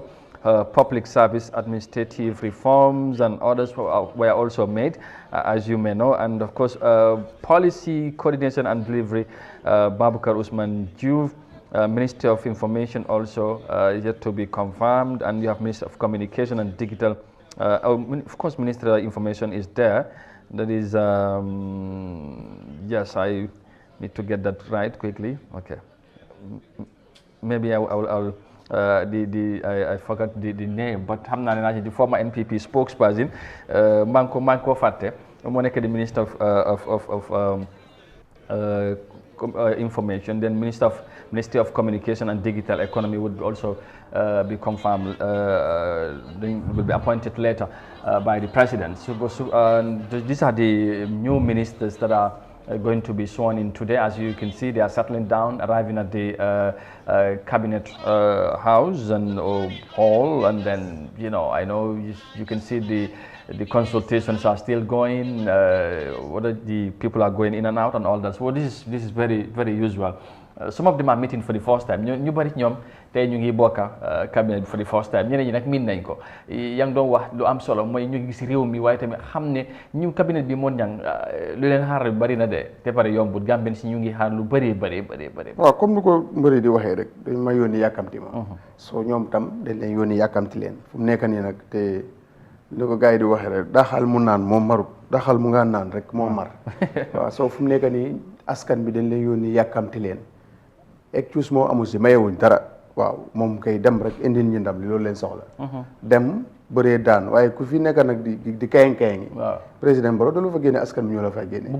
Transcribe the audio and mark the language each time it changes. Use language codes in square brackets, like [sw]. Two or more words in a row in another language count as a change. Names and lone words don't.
[en] Public service administrative reforms and others were also made, as you may know, and of course policy coordination and delivery Babukar Usman Diouf, Ministry of Information also is yet to be confirmed, and you have Minister of Communication and Digital, of course Minister of Information is there. That is yes, I need to get that right quickly. Okay, maybe I'll I forgot the name, but [wo] xam naa ne [en] the former NPP spokesperson [wo] manko fàtte moo nekk [en] the Minister of Information. Then Ministry of Communication and Digital Economy would also be confirmed, will be appointed later by the President. So these are the new ministers that are going to be sworn in today. As you can see, they are settling down, arriving at the cabinet house and hall, and then I know you can see the consultations are still going. What the people are going in and out and all that. So this is very, very usual some of them are meeting for the first time [wo] ñu bari ñoom tey ñu ngi bokka cabinet [en] for the first time [wo] ñeneen ñi nag miin nañ ko yaa ngi doon wax lu am solo mooy ñu gis réew mi waaye tamit xam ne ñu cabinet bi moo ñang lu leen xaar bari na de te pare yombut Gambien si ñu ngi xaar lu bari waaw comme ni ko mbëri di waxee rek dañ ma yónni yàkkamti ma soo ñoom tam dañ leen yónni yàkkamti leen fu mu nekk nii nag te li ko gars yi di waxee rek daxal mu naan moo marut daxal mu nga naan rek moo mar waaw soo fu mu nekk nii askan bi dañ leen yónni yàkkamti leen excuse moo amul si mayewuñ dara waaw moom kay dem rek indil ñu ndam li loolu leen soxla dem bëree daan waaye ku fi nekk nag di kayang-kayang yi président Barrow da lu fa génne askan bi ñoo la fay génne